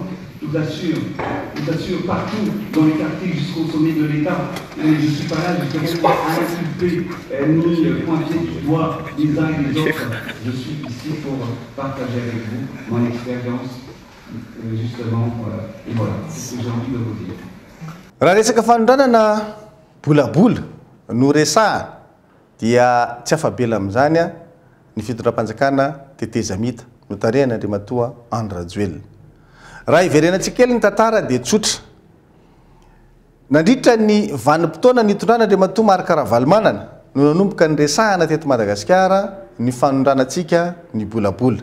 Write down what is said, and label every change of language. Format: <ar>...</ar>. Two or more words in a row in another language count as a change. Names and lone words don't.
<fr>Je vous assure, partout, dans les quartiers jusqu'au sommet de l'État. Et je ne suis pas là justement à inculper, ni pointer du doigt les uns et les autres. Je suis ici pour partager avec vous mon expérience, justement, et voilà, c'est ce que j'ai envie de vous dire.</fr> <mg>Raha resaka fanondranana bolabola no resahana dia tsy afabela amin'izany a ny fitondram-panjakana tetezamita no tarehana Andriamatoa Andry Rajoelina. Raha iverenantsika kely ny tantara dia tsotra. Nandritra ny vanim-potoana nitondrana Andriamatoa Marc Ravalomanana no nanomboka ny resahana teto Madagasikara ny fanondranantsika ny bolabola.</mg>